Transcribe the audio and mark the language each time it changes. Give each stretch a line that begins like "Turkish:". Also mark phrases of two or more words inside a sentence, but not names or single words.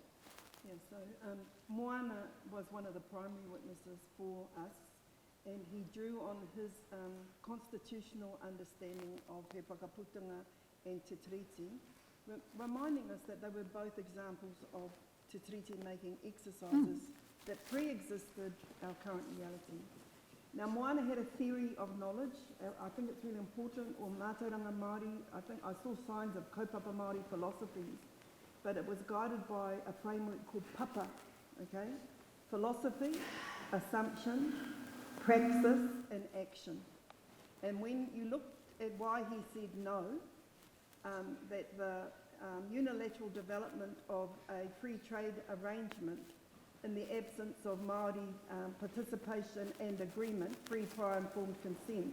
English: Yeah, so Moana was one of the primary witnesses for us, and he drew on his constitutional understanding of He Whakaputanga and Te Tiriti, reminding us that they were both examples of Te Tiriti making exercises that pre-existed our current reality. Now, Moana had a theory of knowledge. I think it's really important, or
Māori: mātauranga Māori.
English: I think I saw signs of
Māori: kaupapa Māori
English: philosophies, but it was guided by a framework called papa, okay? Philosophy, assumption, praxis, and action. And when you look at why he said no, that the unilateral development of a free trade arrangement in the absence of Māori participation and agreement, free, prior, informed consent.